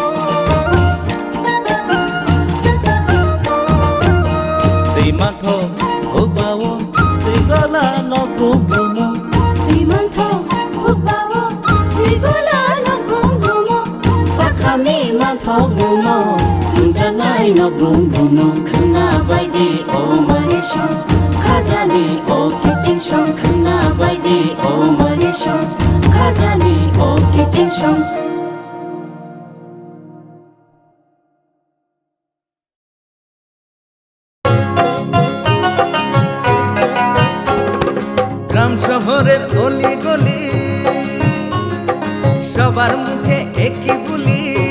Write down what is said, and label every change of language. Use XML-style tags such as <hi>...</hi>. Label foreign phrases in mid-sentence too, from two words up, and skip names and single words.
<trp>Timantho hugbawo tigola no grumbumo Timantho hugbawo tigola no grumbumo Sakhani mantho gumo tunjanai no grumbumo kena baidi o maresong khajani o kijingsong kena baidi o maresong khajani o kijingsong</trp> <bn>গ্রাম শহরের অলি গলি সবার মুখে একই বুলি</bn>